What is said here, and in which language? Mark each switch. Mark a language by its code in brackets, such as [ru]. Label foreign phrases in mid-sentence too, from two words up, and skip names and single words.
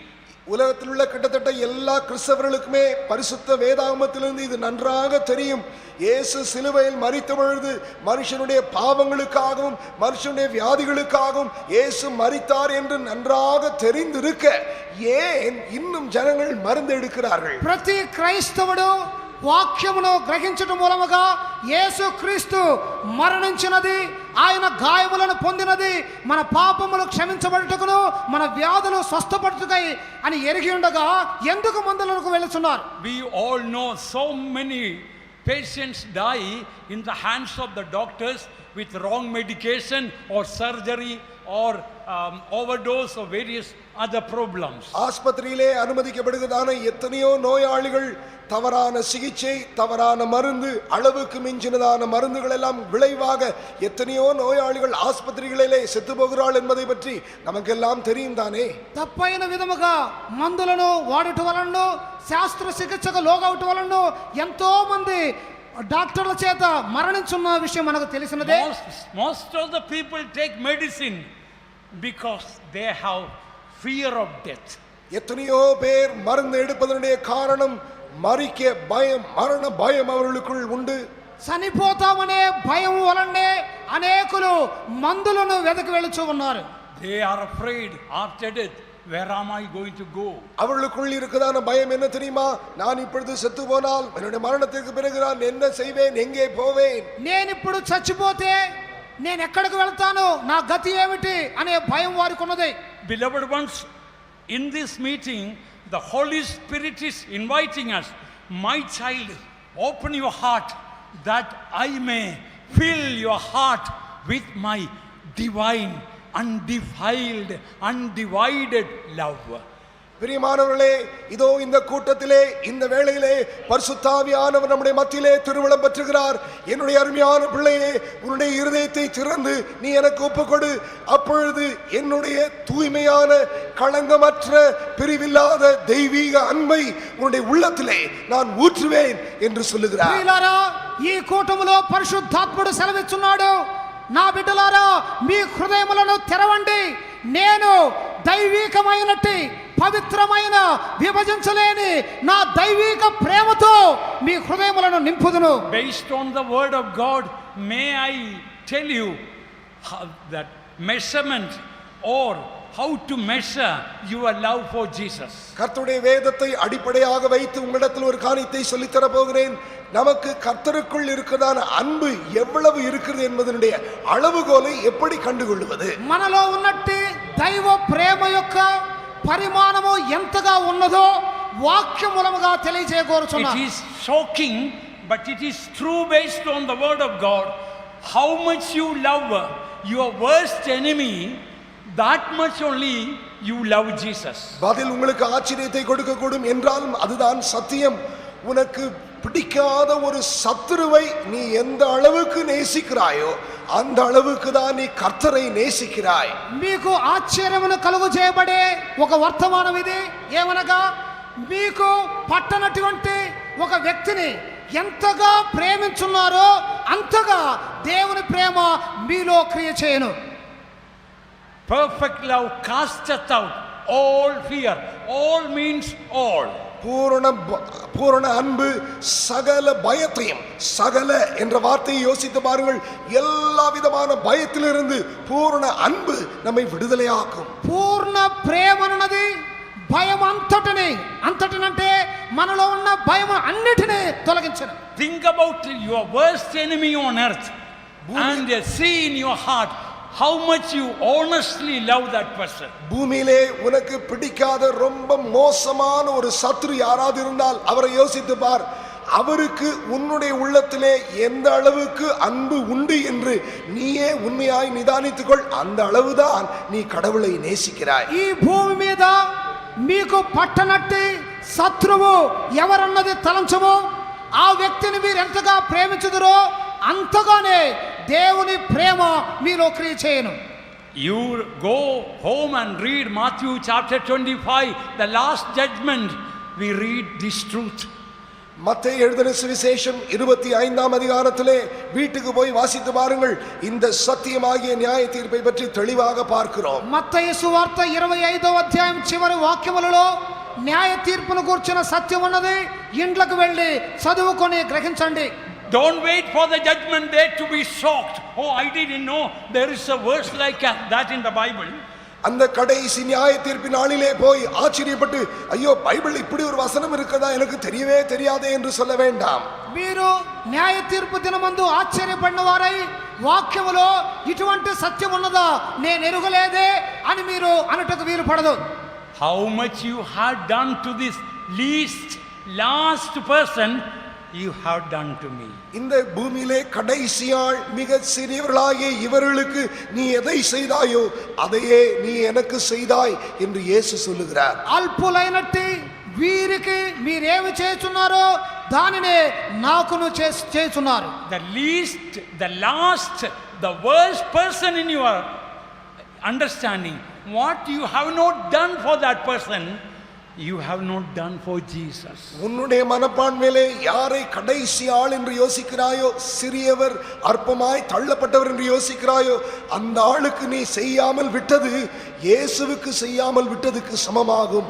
[ta] உலகத்தில் உள்ள கிட்டத்தட்ட எல்லா கிறிஸ்தவர்களுக்குமே பரிசுத்த வேதாகமத்திலிருந்து இது நன்றாக தெரியும். இயேசு சிலுவையில் மரித்த பொழுது மனுஷனுடைய பாவங்களுக்காகவும் மனுஷனுடைய வியாதிகளுக்காகவும் இயேசு மரித்தார் என்று நன்றாக தெரிந்திருக்க ஏன் இன்னும் ஜனங்கள் மருந்து எடுக்கிறார்கள்? [te] ప్రతి క్రైస్తవుడు వాక్యమును గ్రహించడం మూలముగా యేసుక్రీస్తు మరణించినది, ఆయన గాయములను పొందినది మన పాపములు క్షమించబడుటకును మన వ్యాధులు స్వస్థపడుటకై అని ఎరిగి ఉండగా ఎందుకు మందులకు వెళుతున్నారు? [en] We all know so many patients die in the hands of the doctors with wrong medication or surgery or overdose or various other problems. [ta] ஆஸ்பத்திரியிலே அனுமதிக்கப்படுகிறதான எத்தனையோ நோயாளிகள் தவறான சிகிச்சை, தவறான மருந்து, அளவுக்கு மிஞ்சினதான மருந்துகள் எல்லாம் விளைவாக எத்தனையோ நோயாளிகள் ஆஸ்பத்திரிகளிலே செத்து போகிறாள் என்பதை பற்றி நமக்கெல்லாம் தெரியும் தானே. [te] తప్పైన విధముగా మందులను వాడుట వలన, శాస్త్ర చికిత్సకు లోగవుట వలన ఎంతో మంది డాక్టర్ల చేత మరణించున్న విషయం మనకు తెలిసినదే. [en] Most of the people take medicine because they have fear of death. [ta] எத்தனையோ பேர் மருந்து எடுப்பதனுடைய காரணம் மரிக்க பயம், மரண பயம் அவர்களுக்குள் உண்டு. [te] చనిపోతామనే భయం వలనే అనేకులు మందులను వెదకి వెళుచూ ఉన్నారు. [en] They are afraid after death, where am I going to go? [ta] அவர்களுக்குள் இருக்குதான பயம் என்ன தெரியுமா? நான் இப்பொழுது செத்து போனால் என்னுடைய மரணத்திற்கு பிறகு நான் என்ன செய்வேன், எங்கே போவேன்? [te] నేను ఇప్పుడు చచ్చిపోతే నేను ఎక్కడికి వెళ్తాను, నా గతి ఏమిటి అనే భయం వారికి ఉన్నది. [en] Beloved ones, in this meeting the Holy Spirit is inviting us, my child, open your heart that I may fill your heart with my divine, undefiled, undivided love. [ta] பிரியமானவர்களே, இதோ இந்த கூட்டத்திலே இந்த வேளையிலே பரிசுத்தாவியானவர் நம்முடைய மத்தியிலே திருவிழம் பெற்றுகிறார். என்னுடைய அருமையான பிள்ளையே, உன்னுடைய இருதயத்தை திறந்து நீ எனக்கு ஒப்புக்கொடு. அப்பொழுது என்னுடைய தூய்மையான களங்கமற்ற பிரிவில்லாத தெய்வீக அன்பை உன்னுடைய உள்ளத்திலே நான் ஊற்றுவேன் என்று சொல்லுகிறார். [te] ప్రియులారా, ఈ కూటములో పరిశుద్ధాత్ముడు సెలవిస్తున్నాడు, నా బిడ్డలారా మీ హృదయములను తెరవండి, నేను దైవికమైనట్టి పవిత్రమైన విభజించలేని నా దైవిక ప్రేమతో మీ హృదయములను నింపుదును. [en] Based on the word of God, may I tell you that measurement or how to measure your love for Jesus. [ta] கர்த்தருடைய வேதத்தை அடிப்படையாக வைத்து உங்களிடத்தில் ஒரு காரியத்தை சொல்லித்தர போகிறேன். நமக்கு கர்த்தருக்குள் இருக்கிறதான அன்பு எவ்வளவு இருக்கிறது என்பதனுடைய அளவுகோலை எப்படி கண்டுகொள்வது? [te] మనలో ఉన్నట్టి దైవ ప్రేమ యొక్క పరిమాణము ఎంతగా ఉన్నదో వాక్యం మూలముగా తెలియజేయగోరుచున్నా. [en] It is shocking, but it is true based on the word of God. How much you love your worst enemy, that much only you love Jesus. [ta] பதில் உங்களுக்கு ஆச்சரியத்தை கொடுக்க கூடும் என்றாலும் அதுதான் சத்தியம். உனக்கு பிடிக்காத ஒரு சத்துருவை நீ எந்த அளவுக்கு நேசிக்கிறாயோ அந்த அளவுக்கு தான் நீ கர்த்தரை நேசிக்கிறாய். [te] మీకు ఆశ్చర్యమును కలుగు చేయబడే ఒక వర్తమానం ఇది. ఏమనగా మీకు పట్టనటువంటి ఒక వ్యక్తిని ఎంతగా ప్రేమించున్నారో అంతగా దేవుని ప్రేమ మీలో క్రియ చేయను. [en] Perfect love casteth out all fear. All means all. [ta] பூரண அன்பு சகல பயத்தையும், சகல என்ற வார்த்தையை யோசித்து பாருங்கள், எல்லா விதமான பயத்திலிருந்து பூரண அன்பு நம்மை விடுதலையாக்கும். [te] పూర్ణ ప్రేమ అన్నది భయం అంతటినంటే మనలో ఉన్న భయం అన్నిటినీ తొలగించను. [en] Think about your worst enemy on earth and see in your heart how much you honestly love that person. [ta] பூமியிலே உனக்கு பிடிக்காத ரொம்ப மோசமான ஒரு சத்ரு யாராவது இருந்தால் அவரை யோசித்து பார். அவருக்கு உன்னுடைய உள்ளத்திலே எந்த அளவுக்கு அன்பு உண்டு என்று நீயே உண்மையாய் நிதானித்துக்கொள். அந்த அளவுதான் நீ கடவுளை நேசிக்கிறாய். [te] ఈ భూమి మీద మీకు పట్టనట్టి శత్రువు ఎవరన్నది తలంచము. ఆ వ్యక్తిని మీరు ఎంతగా ప్రేమించుదురో అంతగానే దేవుని ప్రేమ మీలో క్రియ చేయను. [en] You go home and read Matthew chapter 25, the last judgment. We read this truth. [ta] மத்தேயு எழுதின சுவிசேஷம் 25ஆம் அதிகாரத்திலே வீட்டுக்கு போய் வாசித்து பாருங்கள். இந்த சத்தியமாகிய நியாய தீர்ப்பை பற்றி தெளிவாக பார்க்கிறோம். [te] మత్తయి సువార్త 25వ అధ్యాయం చివరి వాక్యములలో న్యాయ తీర్పును కూర్చున్న సత్యం ఉన్నది. ఇంట్లోకి వెళ్ళి చదువుకొని గ్రహించండి. [en] Don't wait for the judgment day to be shocked. Oh, I didn't know there is a verse like that in the Bible. [ta] அந்த கடைசி நியாய தீர்ப்பின் நாளிலே போய் ஆச்சரியப்பட்டு, ஐயோ பைபிள் இப்படி ஒரு வசனம் இருக்கதா, எனக்கு தெரியவே தெரியாதே என்று சொல்ல வேண்டாம். [te] మీరు న్యాయ తీర్పు దినమందు ఆశ్చర్యపడిన వారై వాక్యములో ఇటువంటి సత్యం ఉన్నదా నేను ఎరుగలేదే అని మీరు అనుటకు వీలు పడదు. [en] How much you have done to this last person, you have done to me. [ta] இந்த பூமியிலே கடைசியாள் மிக சிறியவர்களாகிய இவர்களுக்கு நீ எதை செய்தாயோ அதையே நீ எனக்கு செய்தாய் என்று இயேசு சொல்லுகிறார். [te] అల్పులైనట్టి వీరికి మీరేమి చేస్తున్నారు దానినే నాకును చేస్తున్నారు. [en] The least, the last, the worst person in your understanding, what you have not done for that person, you have not done for Jesus. [ta] உன்னுடைய மனப்பான்மையிலே யாரை கடைசி ஆள் என்று யோசிக்கிறாயோ, சிறியவர் அற்பமாய் தள்ளப்பட்டவர் என்று யோசிக்கிறாயோ, அந்த ஆளுக்கு நீ செய்யாமல் விட்டது இயேசுவுக்கு செய்யாமல் விட்டதுக்கு சமமாகும்.